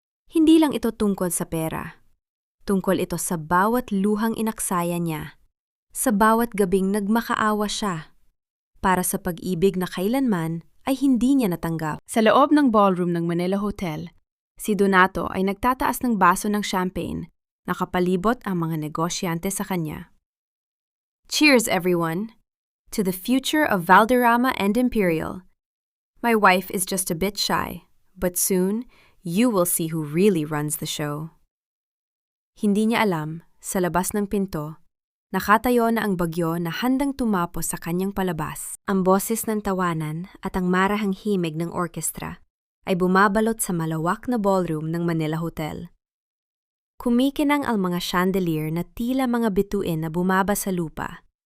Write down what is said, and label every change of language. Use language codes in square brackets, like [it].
[tl] Hindi lang ito tungkol sa pera. Tungkol ito sa bawat luhang inaksaya niya, sa bawat gabing nagmakaawa siya, para sa pag-ibig na kailanman ay hindi niya natanggap. Sa loob ng ballroom ng Manila Hotel, si Donato ay nagtataas ng baso ng champagne, nakapalibot ang mga negosyante sa kanya. [en] Cheers, everyone, to the future of Valderrama and Imperial. My wife is just a bit shy, but soon, you will see who really runs the show. [tl] Hindi niya alam, sa labas ng pinto, nakatayo na ang bagyo na handang tumapos sa kanyang palabas. Ang boses ng tawanan at ang marahang himig ng orkestra ay bumabalot sa malawak na ballroom ng Manila Hotel. Kumikinang ang mga chandelier na tila mga bituin na bumaba sa lupa.